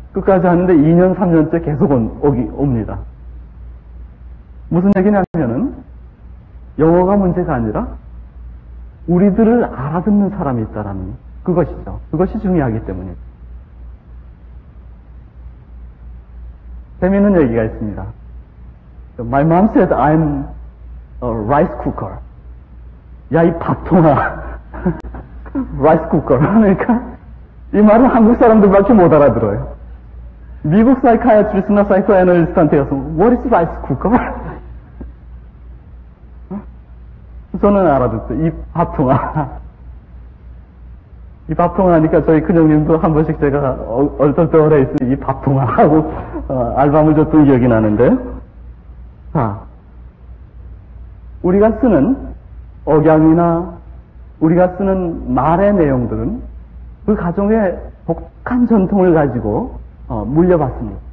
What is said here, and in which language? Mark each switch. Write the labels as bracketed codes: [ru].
[ko] 끝까지 하는데 2년, 3년째 계속 옵니다. 무슨 얘기냐면은 영어가 문제가 아니라 우리들을 알아듣는 사람이 있다라는 그것이죠. 그것이 중요하기 때문이죠. 재미있는 얘기가 있습니다. [en] My mom said I'm a rice cooker. [ko] 야, 이 밥통아. rice cooker. 그러니까 이 말은 한국 사람들밖에 못 알아들어요. 미국 사이카이아트리스트나 사이코애널리스트한테 가서 [en] What is rice cooker? [ko] 저는 알아듣죠. 이 밥통아. 이 밥통아 하니까 저희 큰형님도 한 번씩 제가 얼떨떨해 있어 이 밥통아 하고 알밤을 줬던 기억이 나는데, 자, 우리가 쓰는 억양이나 우리가 쓰는 말의 내용들은 그 가정의 독한 전통을 가지고 물려봤습니다.